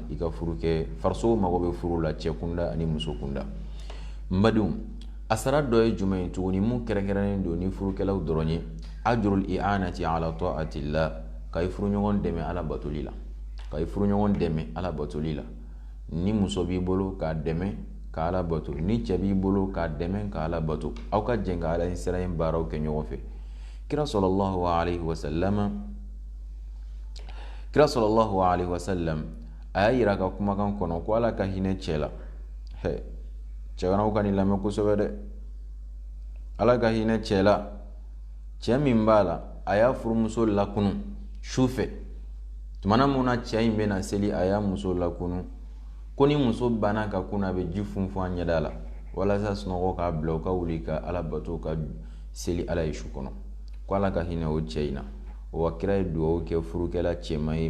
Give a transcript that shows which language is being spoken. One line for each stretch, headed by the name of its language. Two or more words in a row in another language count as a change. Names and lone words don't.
Bambara: i ka furu kɛ farisogo mago bɛ furu la cɛ kunda ani muso kunda n badenw a sara dɔ ye jumɛn ye tuguni mun kɛrɛnkɛrɛnnen don ni furukɛlaw dɔrɔn ye
Arabic: أجر الإعانة على طاعة الله
Bambara: ka i furuɲɔgɔn dɛmɛ ala batoli la ka i furuɲɔgɔn dɛmɛ ala batoli la ni muso b'i bolo k'a dɛmɛ ka ala bato ni cɛ b'i bolo k'a dɛmɛ ka ala bato aw ka jɛn ka ala in sira in baaraw kɛ ɲɔgɔn fɛ kira
Arabic: صلى الله عليه
Bambara: wasallam a y'a yira ka kumakan kɔnɔ ko ala ka hinɛ cɛ la cɛganaw ka nin lamɛn kosɛbɛ dɛ ala ka hinɛ cɛ la cɛ min b'a la a y'a furumuso lakunu su fɛ tumana mun na cɛ in bɛna seli a y'a muso lakunu ko ni muso banna ka kun a bɛ ji funfun a ɲɛda la walasa sunɔgɔ k'a bila u ka wuli ka ala bato ka seli ala ye su kɔnɔ ko ala ka hinɛ o cɛ in na o wa kira ye dugawu kɛ furukɛla cɛman ye